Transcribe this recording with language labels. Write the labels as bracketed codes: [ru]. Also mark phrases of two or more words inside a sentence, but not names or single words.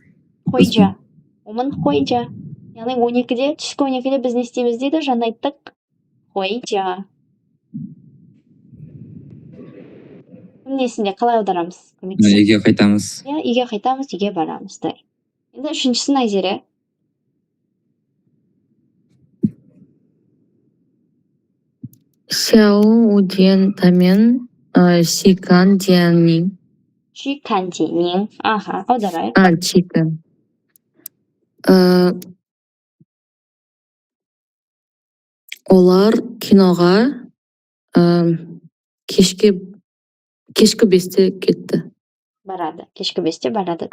[kk] Қойжа. Омын қойжа. Яғни 12-де, түскі 12-де біз не істейміз дейді, жаңа айттық. Қойжа. Несінде қалай аударамыз? Үйге қайтамыз. Иә, үйге қайтамыз, үйге барамыз. Енді үшіншісін Айзере. [zh] 下午5点他们去看电影。去看电影。 [kk] аударайық. Чикан. Олар киноға кешкі 5-те кетті. Барады. Кешкі 5-те барады.